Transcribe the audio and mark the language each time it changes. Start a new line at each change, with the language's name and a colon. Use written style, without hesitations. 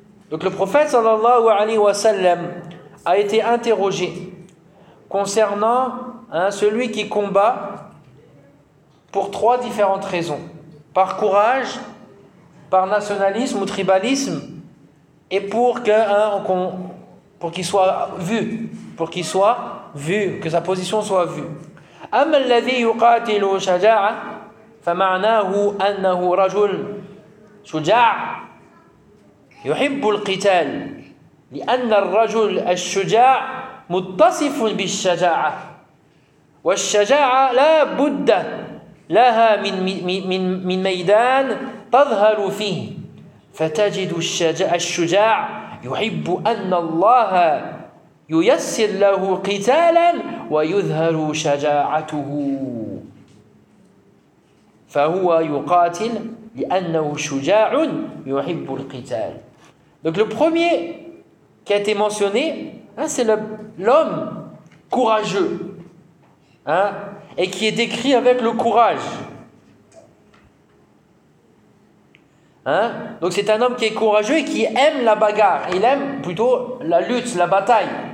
French: Donc le prophète sallallahu alayhi wa sallam a été interrogé concernant hein, celui qui combat pour trois différentes raisons: par courage, par nationalisme ou tribalisme, et pour que hein, pour qu'il soit vu, que sa position soit vue.
Arabic: أما الذي يقاتل شجاعة فمعناه أنه رجل شجاع يحب القتال، لأن الرجل الشجاع متصف بالشجاعة، والشجاعة لا بد لها من ميدان تظهر فيه، فتجد الشجاع يحب أن الله ييسر له قتالا ويظهر شجاعته، فهو يقاتل لأنه شجاع يحب القتال.
French: Donc le premier qui a été mentionné, hein, c'est l'homme courageux, hein, et qui est décrit avec le courage. Hein? Donc c'est un homme qui est courageux et qui aime la bagarre, il aime plutôt la lutte, la bataille.